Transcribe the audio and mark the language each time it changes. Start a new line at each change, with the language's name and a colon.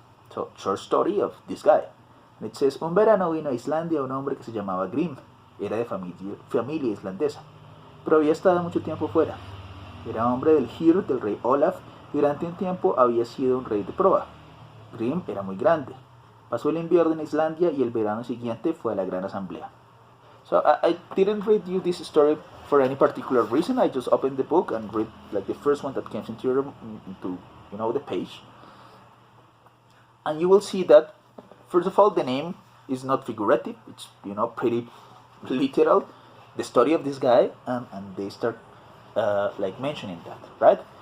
English: So, short story of this guy. And it says,
Spanish: un verano vino a Islandia un hombre que se llamaba Grim. Era de familia islandesa, pero había estado mucho tiempo fuera. Era hombre del Hird del rey Olaf y durante un tiempo había sido un rey de proa. Grim era muy grande. Pasó el invierno en Islandia y el verano siguiente fue a la gran asamblea.
English: So I didn't read you this story for any particular reason. I just opened the book and read like the first one that came into the page. And you will see that, first of all, the name is not figurative. It's pretty literal. The story of this guy, and they start like mentioning that, right?